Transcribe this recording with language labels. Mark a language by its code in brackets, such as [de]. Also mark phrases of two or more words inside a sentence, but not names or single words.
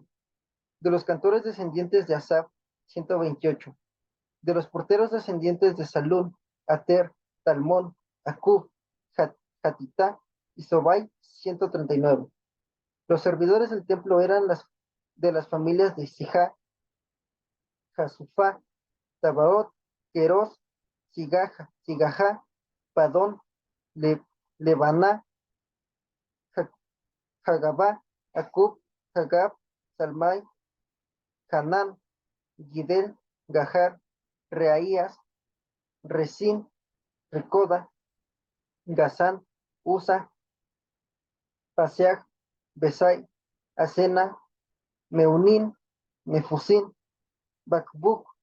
[es] De los cantores descendientes de Asaf, 128. De los porteros descendientes de Salún, Ater, Talmón, Acub, Hatitá y Sobai, 139. Los servidores del templo eran de las familias de Sijá, Jasufá, Tabaot, Queros, Sigajá, Padón, Lebaná, Hagabá, Acub, Hagab, Salmai, Hanán, Gidel, Gahar, Reaías, Resín, Recoda, Gazán, Usa, Paseach, Besai, Asena, Meunín, Nefusín, Bakbuk,